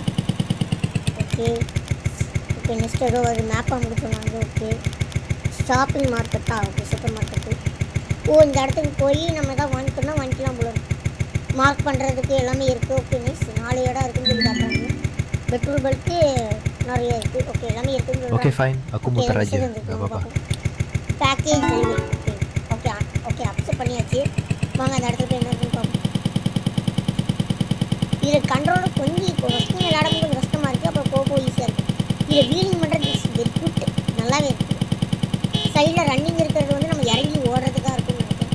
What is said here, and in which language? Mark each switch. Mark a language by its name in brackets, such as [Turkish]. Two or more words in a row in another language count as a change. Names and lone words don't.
[English] okay okay next [Tamil] ஏதோ ஒரு மேப்பாக முடிச்சோன்னாங்க. [English] okay shopping market? okay supermarket. [Tamil] இந்த இடத்துக்கு போய் நம்ம எதாவது வாங்கிக்கலாம் போல. மார்க் பண்ணுறதுக்கு எல்லாமே இருக்குது. [English] okay nice. [Tamil] 4 இடம் இருக்குதுன்னு சொல்லி காட்டுறாங்க. [English] petrol bunk [Tamil] நிறைய இருக்குது. ஓகே எல்லாமே இருக்குதுன்னு [Indonesian] Oke [Tamil] சொல்கிறாங்க. [Indonesian] fine, aku muter aja, nggak apa-apa. [English] package delivery. okay okay okay accept [Tamil] பண்ணியாச்சு. வாங்க அந்த இடத்துல போய் என்ன இருக்குன்னு பார்ப்போம். இதில் கண்ட்ரோல் கொஞ்சம் இப்போ ஃபஸ்ட்டு விளையாடும் கொஞ்சம் கஷ்டமாக இருக்குது, அப்புறம் போக ஈஸியாக இருக்குது. இதில் வீலிங் பண்ணுறது [English] is very good, [Tamil] நல்லாவே இருக்குது. சைடில் ரன்னிங் இருக்கிறது வந்து நம்ம இறங்கி ஓடுறதுக்காக இருக்குன்னு நினைக்கிறேன்.